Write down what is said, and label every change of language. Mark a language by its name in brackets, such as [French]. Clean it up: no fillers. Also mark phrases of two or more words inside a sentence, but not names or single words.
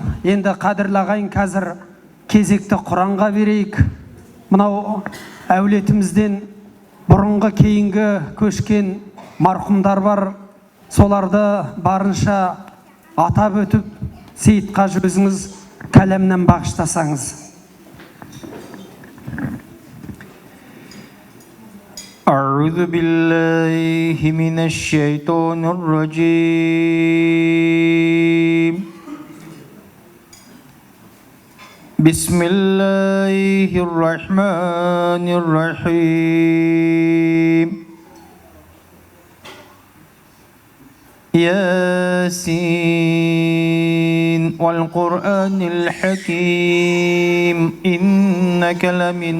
[Kazakh] Енді қадірлі ағайын, қазір кезекті Құранға берейік. Мынау әулетімізден бұрынғы кейінгі көшкен марқұмдар бар, соларды барынша атап өтіп, Сейітқажы өзіңіз кәлемнен бағыштасаңыз. [Arabic] أعوذ بالله من الشيطان الرجيم بسم الله الرحمن الرحيم ياسين والقرآن الحكيم إنك لمن